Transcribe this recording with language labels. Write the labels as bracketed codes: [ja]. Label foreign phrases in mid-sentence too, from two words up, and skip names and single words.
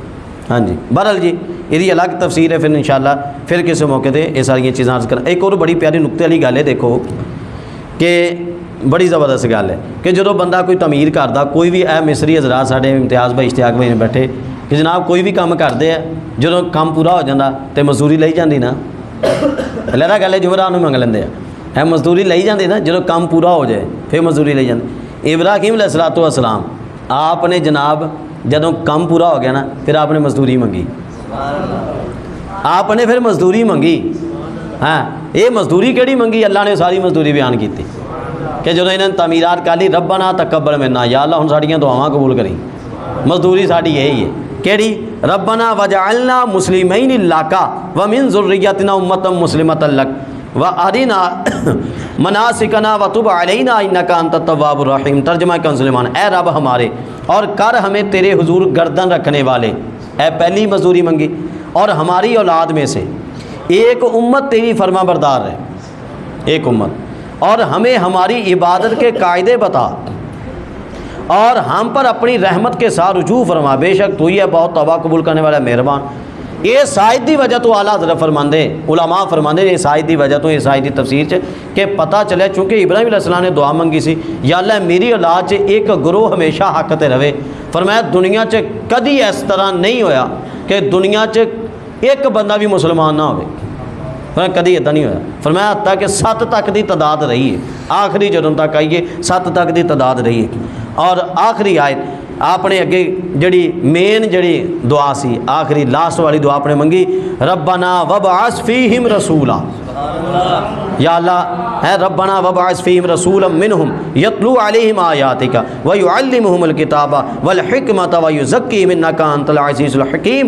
[pa] ہاں جی بہرحال جی یہ الگ تفسیر ہے، پھر انشاءاللہ پھر کسی موقع تے یہ ساری چیزاں عرض کریں. ایک اور بڑی پیاری نقطے والی گل ہے، دیکھو کہ بڑی زبردست گل ہے کہ جدوں بندہ کوئی تعمیر کردا، کوئی بھی اے مصری حضرات ساڈے امتیاز بھائی اشتیاق بھائی نے بیٹھے کہ جناب کوئی بھی کام کرتے ہیں جدوں کام پورا ہو جاتا تو مزدوری لئی جاندی نا، لہرا گل ہے جمعرات نوں منگ لیندے ہیں مزدوری لئی جاندی نا، جدوں کام پورا ہو جائے پھر مزدوری لئی جاندی. ابراہیم [ar] علیہ الصلوۃ والسلام [pa] آپ نے جناب جدوں کام پورا ہو گیا نا پھر آپ نے مزدوری منگی، آپ نے پھر مزدوری منگی. ہاں یہ مزدوری کیڑی منگی؟ اللہ نے ساری مزدوری بیان کی کہ جدوں انہوں نے تعمیرات کر لی [ar] ربنا تقبل منا، [pa] یا اللہ ہن ساڈیاں دعاواں قبول کری. مزدوری ساڈی یہی ہے کیڑی؟ [ar] ربنا وجعلنا مسلمین لک ومن ذریتنا امۃ مسلمۃ لک وارنا مناسکنا وتب علینا انک انت التواب الرحیم. [ur] ترجمہ کنز سلیمان، اے رب ہمارے اور کر ہمیں تیرے حضور گردن رکھنے والے. [pa] اے پہلی مزدوری منگی. [ur] اور ہماری اولاد میں سے ایک امت تیری فرما بردار ہے، ایک امت، اور ہمیں ہماری عبادت کے قاعدے بتا اور ہم پر اپنی رحمت کے ساتھ رجوع فرما، بے شک تو ہی ہے بہت توبہ قبول کرنے والا مہربان. [pa] یہ سائد دی وجہ تو اعلیٰ حضرت فرماندے علماء فرماندے یہ سائد دی وجہ تو یہ سائد دی تفسیر چ کہ پتہ چلے چونکہ ابراہیم [ar] علیہ السلام [pa] نے دعا منگی سی یا اللہ میری اولاد چ ایک گروہ ہمیشہ حق تے رہے. فرمایا دنیا چ کدی اس طرح نہیں ہویا کہ دنیا چ ایک بندہ بھی مسلمان نہ ہوئے، فرمایا کدی ادا نہیں ہویا. فرمایا حتیٰ کہ 7 تک دی تعداد رہی ہے، آخری جدوں تک آئیے 7 تک دی تعداد رہی ہے. اور آخری آیت آپ نے اگے جڑی مین جڑی دعا سی آخری لاسٹ والی دعا آپ نے منگی [ar] ربنا وابعث فیہم رسولا، [pa] یا اللہ اے [ar] ربنا وابعث فیہم رسولا منہم یتلو علیہم آیاتک ویعلمہم الکتاب والحکمت ویزکیہم انک انت العزیز الحکیم.